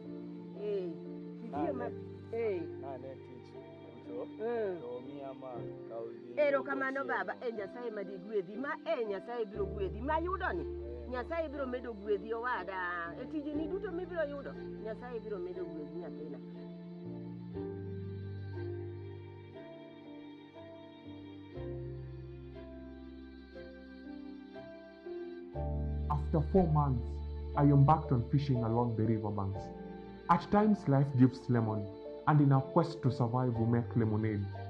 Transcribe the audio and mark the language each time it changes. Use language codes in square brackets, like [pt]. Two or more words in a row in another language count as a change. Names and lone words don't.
[luo] Itiyo nane tich to miya ma kaudi. Erokamano baba, Nyasaye madigwedhi ma Nyasaye biro gwedhi ma yudoni. Nyasaye biro medo gwedhi owada. Tijini duto mibiro yudo. Nyasaye biro medo gwedhi nyathina. [en] After 4 months, I embarked on fishing along the riverbanks. At times, life gives lemon, and in our quest to survive, we make lemonade.